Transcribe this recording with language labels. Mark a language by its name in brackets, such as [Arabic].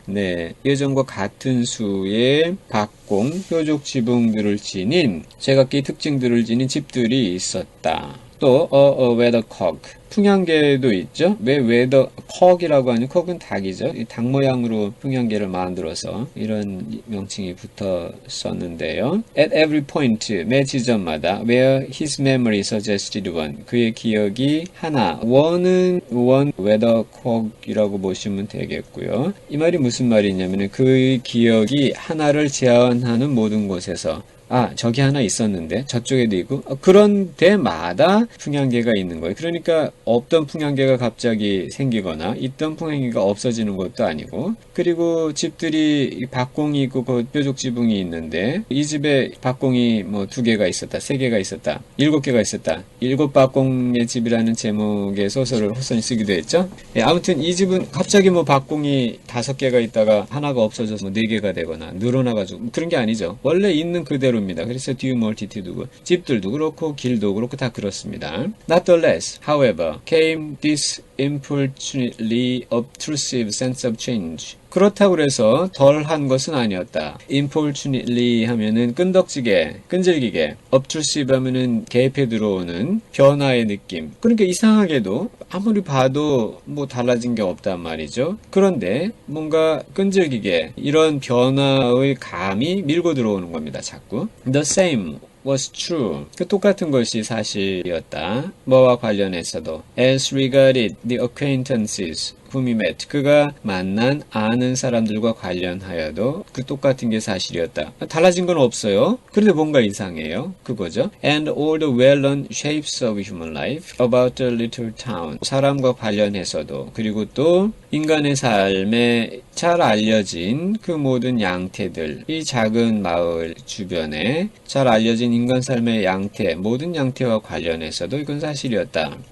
[Korean] 네, 예전과 같은 수의 박공, 표적 지붕들을 지닌 제각기 특징들을 지닌 집들이 있었다. 또 weathercock 풍향계도 있죠. 왜 weathercock이라고 하냐? cock은 닭이죠. 이 닭 모양으로 풍향계를 만들어서 이런 명칭이 붙었었는데요. [English] At every point, [Korean] 매 지점마다 [English] where his memory suggested one, [Korean] 그의 기억이 하나, [English] one weathercock이라고 보시면 되겠고요. [Korean] 이 말이 무슨 말이냐면 그의 기억이 하나를 제한하는 모든 곳에서 아, 저기 하나 있었는데 저쪽에도 있고 그런 데마다 풍향계가 있는 거예요. 그러니까 없던 풍향계가 갑자기 생기거나 있던 풍향계가 없어지는 것도 아니고, 그리고 집들이 박공이 있고 그 뾰족 지붕이 있는데 이 집에 박공이 뭐 2개가 있었다, 3개가 있었다, 7개가 있었다. 7박공의 집이라는 제목의 소설을 호선이 쓰기도 했죠. 예, 아무튼 이 집은 갑자기 뭐 박공이 5개가 있다가 하나가 없어져서 뭐 4개가 되거나 늘어나가지고 그런 게 아니죠. 원래 있는 그대로입니다. 그래서 듀 멀티튜드고 집들도 그렇고 길도 그렇고 다 그렇습니다. [English] Not the less, however, came this importunately obtrusive sense of change. [Korean] 그렇다고 해서 덜한 것은 아니었다. importunately 하면은 끈덕지게, 끈질기게, obtrusive 하면은 개입해 들어오는 변화의 느낌. 그러니까 이상하게도 아무리 봐도 뭐 달라진 게 없단 말이죠. 그런데 뭔가 끈질기게 이런 변화의 감이 밀고 들어오는 겁니다. 자꾸. [English] The same was true. [Korean] 그 똑같은 것이 사실이었다. 뭐와 관련해서도. [English] As regarded the acquaintances whom he met. [Korean] 그가 만난 아는 사람들과 관련하여도 그 똑같은 게 사실이었다. 달라진 건 없어요. 그런데 뭔가 이상해요. 그거죠. [English] And all the well-known shapes of human life about the little town. [Korean] 사람과 관련해서도, 그리고 또 인간의 삶에 잘 알려진 그 모든 양태들, 이 작은 마을 주변에 잘 알려진 인간 삶의 양태, 모든 양태와 관련해서도 이건 사실이었다.